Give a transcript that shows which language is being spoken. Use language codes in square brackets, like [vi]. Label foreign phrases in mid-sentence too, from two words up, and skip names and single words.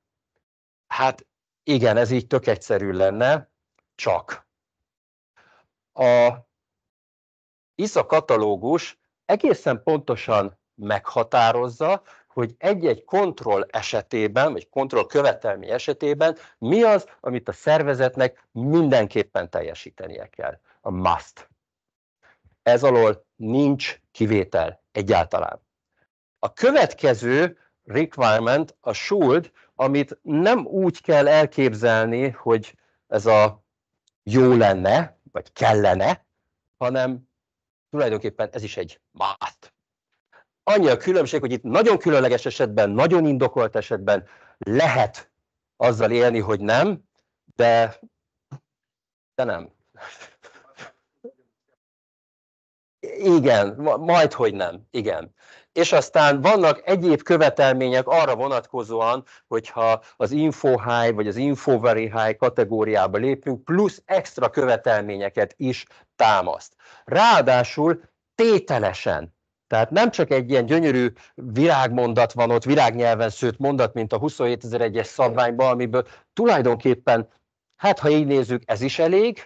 [hu] Hát igen, ez így tök egyszerű lenne, csak a ISA katalógus egészen pontosan meghatározza, hogy egy-egy kontroll esetében, vagy kontroll követelmény esetében mi az, amit a szervezetnek mindenképpen teljesítenie kell. A must. Ez alól nincs kivétel egyáltalán. A következő requirement a should, amit nem úgy kell elképzelni, hogy ez a jó lenne, vagy kellene, hanem tulajdonképpen ez is egy must. Annyi a különbség, hogy itt nagyon különleges esetben, nagyon indokolt esetben lehet azzal élni, hogy nem, de nem. Igen, majdhogy nem, igen. És aztán vannak egyéb követelmények arra vonatkozóan, hogyha az [en] info high [hu] vagy az [en] info very high [hu] kategóriába lépünk, plusz extra követelményeket is támaszt. Ráadásul tételesen. Tehát nem csak egy ilyen gyönyörű virágmondat van ott, virágnyelven szőtt mondat, mint a 27001-es szabványban, amiből tulajdonképpen, hát ha így nézzük, ez is elég.